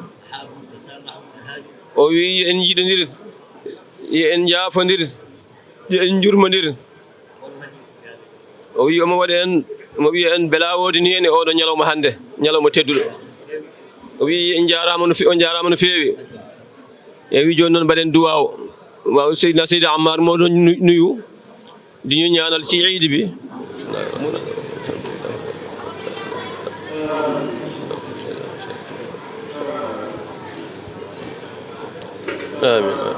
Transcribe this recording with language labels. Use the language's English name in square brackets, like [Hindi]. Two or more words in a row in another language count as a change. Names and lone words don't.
[Fula] o wi en jiiɗodir en jaafodir en jurmodir o wi omo waɗi en mo wiya en beela wodi ni en e oɗo ñalawma hannde ñalawma tedduɗo o wi on jarama no feewi e wi joni noon mbaɗen duwaw waw Seydina Seydi Ammar moɗo nuyu [Wolof] di ñu ñaanal ci iidi bi [Fula] آمين